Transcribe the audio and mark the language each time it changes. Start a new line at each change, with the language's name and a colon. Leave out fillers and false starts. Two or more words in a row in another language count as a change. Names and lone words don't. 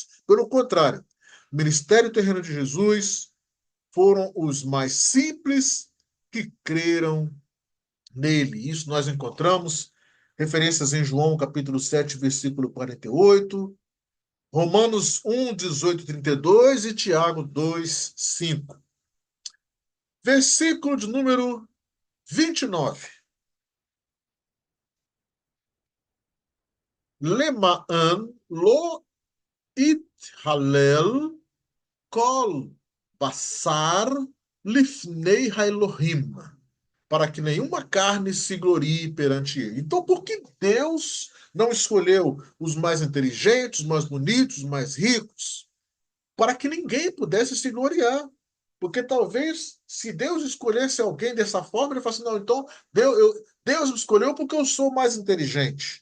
Portuguese: Pelo contrário, o ministério terreno de Jesus foram os mais simples que creram nele. Isso nós encontramos referências em João, capítulo 7, versículo 48, Romanos 1, 18, 32 e Tiago 2, 5. Versículo de número 29.
Hebrew: למען לא יתהלל כל בשר לפני האלהים,
Portuguese: para que nenhuma carne se glorie perante ele. Então, por que Deus não escolheu os mais inteligentes, os mais bonitos, os mais ricos? para que ninguém pudesse se gloriar. Porque talvez, se Deus escolhesse alguém dessa forma, ele falasse, não, então Deus me escolheu porque eu sou mais inteligente.